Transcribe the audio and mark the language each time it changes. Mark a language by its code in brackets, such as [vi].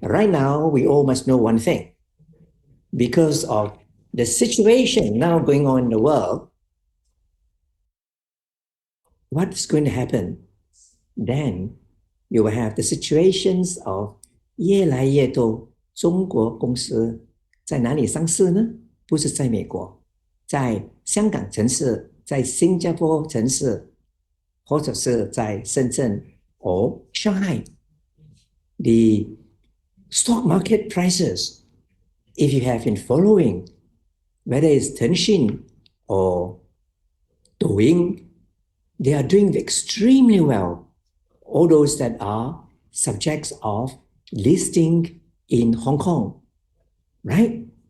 [en] Right now, we all must know one thing. Because of the situation now going on in the world, what's going to happen? Then you will have the situations of [zh] 越来越多中国公司在哪里上市呢？不是在美国，在香港城市，在新加坡城市，或者是在深圳 [en] or Shanghai. The stock market prices, if you have been following, whether it's Tencent or Douyin, they are doing extremely well. All those that are subjects of listing in Hong Kong, right?